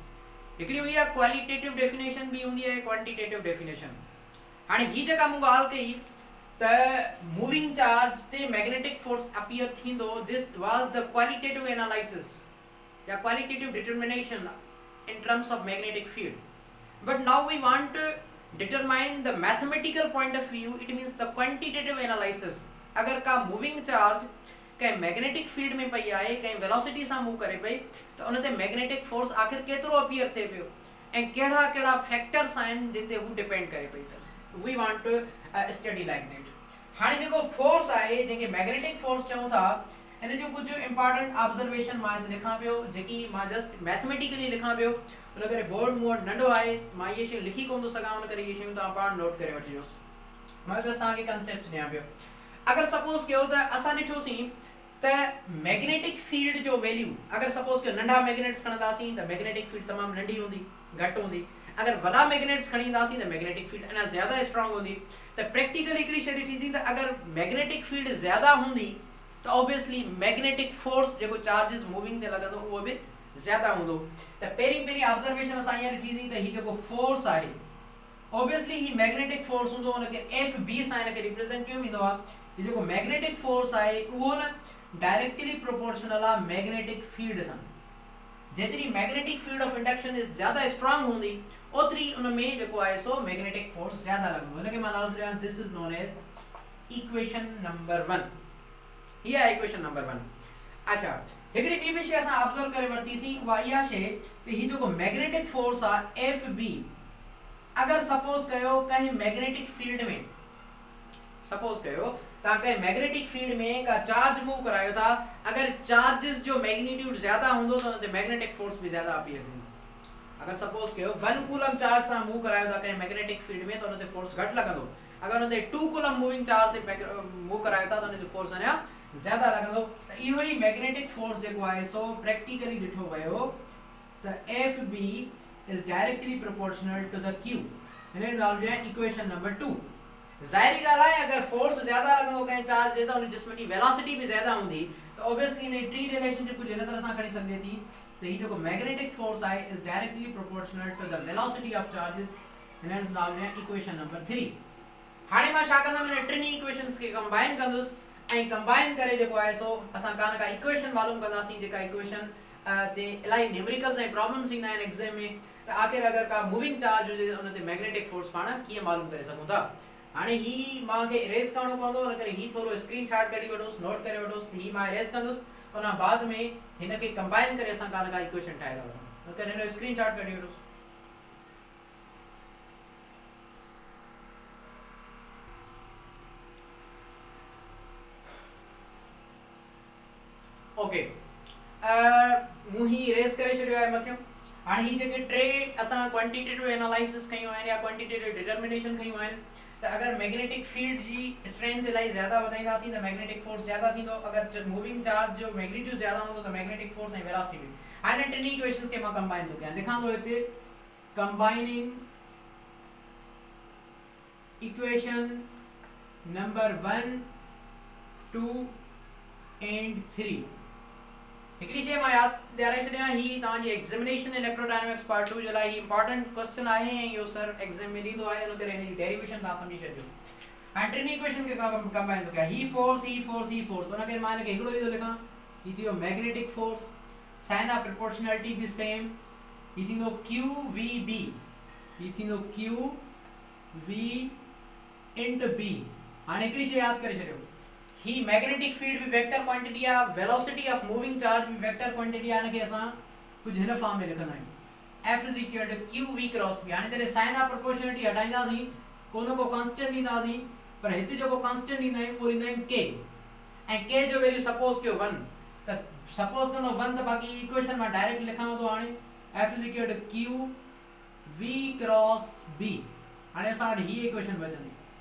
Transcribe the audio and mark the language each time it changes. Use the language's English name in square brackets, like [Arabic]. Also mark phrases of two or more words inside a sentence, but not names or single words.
[Sindhi] हिकिड़ी हूंदी आहे [English] qualitative definition, [Sindhi] ॿी हूंदी आहे [English] quantitative definition. [Sindhi] हाणे ही जेका मूं ॻाल्हि कई त [English] moving charge [Sindhi] ते [English] magnetic force appear [Sindhi] थींदो, [English] this was the qualitative analysis [Sindhi] या [English] qualitative determination in terms of magnetic field. but now we want to determine the mathematical point of view, it means the quantitative analysis. [Sindhi] अगर का [English] moving charge [Sindhi] कंहिं [English] magnetic field [Sindhi] में पई आहे, कंहिं वेलोसिटी सां मूव करे पई, त उन ते [English] magnetic force [Sindhi] आख़िर केतिरो अपीयर थिए पियो ऐं कहिड़ा कहिड़ा फैक्टर्स आहिनि जिन ते हू डिपेंड करे पई. [English] त we want to study like that. [Sindhi] हाणे जेको फोर्स आहे जंहिंखे [English] magnetic force [Sindhi] चऊं था, हिन जो कुझु [English] important observation [Sindhi] मां हिते लिखां पियो, जेकी मां [English] just mathematically [Sindhi] लिखां पियो. उन करे बोर्ड मूं वटि नंढो आहे, मां इहे शयूं लिखी कोन थो सघां, उन करे इहे शयूं तव्हां पाण नोट करे वठिजोसि. मां जस्ट तव्हांखे कंसेप्ट ॾियां पियो. अगरि सपोज कयो त असां ॾिठोसीं त [English] magnetic field [Sindhi] जो वैल्यू, अगरि सपोज कयो नंढा मैग्नेट्स खणंदासीं त [English] magnetic field [Sindhi] तमामु नंढी हूंदी, घटि हूंदी. अगरि वॾा मैग्नेट्स खणी ईंदासीं त [English] magnetic field [Sindhi] अञा ज़्यादा स्ट्रॉन्ग हूंदी. त प्रैक्टिकली हिकिड़ी शइ ॾिठीसीं त अगरि [English] magnetic field [Sindhi] ज़्यादा हूंदी त [English] obviously magnetic force [Sindhi] जेको [English] charges moving [Sindhi] ते लॻंदो उहो बि ज्यादा हूंदो त पहिरीं ऑब्जर्वेशन असां हींअर ॾिठीसीं त ही जेको फोर्स आहे ऑब्वियसली ही [English] magnetic force [Sindhi] हूंदो उनखे एफ बी सां हिनखे रिप्रेजेंट कयो वेंदो आहे ही जेको [English] magnetic force [Sindhi] आहे उहो न [English] directly proportional [Sindhi] आहे [English] magnetic field [Sindhi] सां जेतिरी [English] magnetic field of induction is [Sindhi] ज्यादा स्ट्रांग हूंदी ओतिरी उन में जेको आहे सो [English] magnetic force [Sindhi] ज्यादा लॻंदो हिनखे मां नालो ॾियां [English] this is known as equation number 1 [Hindi] ये है [English] equation number 1 [Sindhi] अच्छा हिकड़ी ॿी भी शइ असां ऑब्जर्व करे वरतीसीं उहा इहा शइ त ही जेको [English] magnetic force [Sindhi] आहे एफ बी अगर सपोज कयो कहीं [English] magnetic field [Sindhi] में सपोज कयो ता कहीं [English] magnetic field [Sindhi] में का [English] charge move [Sindhi] करायो था अगर चार्जेस जो मैग्नीट्यूड ज्यादा होंदो तो उनते [English] magnetic force [Sindhi] भी ज्यादा अपीयर थींदो अगर सपोज कयो 1 [English] coulomb charge [Sindhi] सा मूव करायो था कहीं [English] magnetic field [Sindhi] में तो उनते फोर्स घट लगंदो अगर उनते 2 कूलम [English] moving charge [Sindhi] ते मूव करायो था तो उनते फोर्स अने ज्यादा लगंदो त इहो ही [English] magnetic force [Sindhi] जेको आहे सो प्रैक्टिकली ॾिठो वियो त एफ बी [English] is directly proportional to the q [Hindi] इन्हें नाम दिया [English] equation number 2 [Sindhi] जाहिर ॻाल्हि आहे अगर फोर्स ज्यादा लगंदो कहीं चार्ज जे त उन जिस्म जी वेलोसिटी भी ज्यादा हूंदी तो ऑब्वियसली इन टी रिलेशनशिप [Hindi] कुछ इन तरह [Sindhi] सां खणी सघे थी तो ही जो [English] magnetic force [Sindhi] आहे [English] is directly proportional to the velocity of charges [Hindi] इन्हें नाम दिया [English] equation number 3 [Sindhi] हाणे मां छा कंदम इन टिनी इक्वेशंस के कंबाइन कंदुस ऐं कंबाइन करे जेको आहे सो असां का इक्वेशन मालूम कंदासीं जेका इक्वेशन ते इलाही न्यूमेरिकल्स ऐं प्रॉब्लम्स ईंदा आहिनि एग्जाम में त आखिर अगर का [English] moving charge [Sindhi] हुजे उन ते [English] magnetic force [Sindhi] पाण कीअं मालूम करे सघूं था हाणे ही मां खे इरेज करणो पवंदो उन करे ही थोरो स्क्रीनशॉट कढी वठोसि नोट करे वठोसि ही मां इरेज कंदुसि उन बाद में हिन खे कंबाइन करे असां का इक्वेशन ठाहे था वठूं त हिन जो स्क्रीनशॉट कढी वठोसि ओके मूं ही इरेज करे छॾियो आहे मथियों हाणे ही जेके टे असां [English] quantitative analysis [Sindhi] कयूं आहिनि या [English] quantitative determination [Sindhi] कयूं आहिनि त अगर [English] magnetic field [Sindhi] जी स्ट्रेंथ इलाही ज्यादा वधाईंदासीं त [English] magnetic force [Sindhi] ज्यादा थींदो अगर [English] moving charge [Sindhi] जो मैग्नीट्यूड ज्यादा हूंदो त [English] magnetic force [Sindhi] ऐं वेलोसिटी भी हाणे टिनी इक्वेशंस के मां कंबाइन थो कयां लिखां थो हिते कंबाइनिंग [English] equation number 1 2 and 3 [Sindhi] हिकड़ी शे मां याद ॾियारे छॾियां ही तव्हांजी एग्जामिनेशन इलेक्ट्रोडायनेमिक्स पार्ट 2 जे लाइ ही [English] important question [Sindhi] आहे ऐं इहो सर एग्जाम में ॾींदो आहे इन करे हिन जी डेरिवेशन तव्हां सम्झी छॾियो हाणे टिनी इक्वेशन खे कंबाइन थो कयां ही फोर्स उनखे मां हिनखे हिकिड़ो ई थो लिखां ही थी वियो [English] magnetic force sign of proportionality [Sindhi] बि सेम ही थींदो क्यू वी बी ही थींदो क्यू वी इंटू बी हाणे हिकिड़ी शइ यादि करे छॾियो ही [English] magnetic field [Sindhi] भी [English] vector quantity [Sindhi] है [English] velocity of moving charge [Sindhi] भी वेक्टर क्वांटिटी है इनके असा कुछ हिन फॉर्म में लिखंदा आहियूं [English] f is equal to q v cross b [Sindhi] हाणे जॾहिं [English] sign of proportionality [Sindhi] हटाईंदासीं कोनो को कांस्टेंट ॾींदासीं पर हिते जेको कांस्टेंट ॾींदा आहियूं उहो ॾींदा आहियूं k ऐं k जो वैल्यू सपोज कयो 1 त सपोज कंदो 1 त बाक़ी इक्वेशन मां डायरेक्ट लिखां थो हाणे [English] f is equal to q v cross b [Sindhi] हाणे असां वटि ही इक्वेशन बचंदी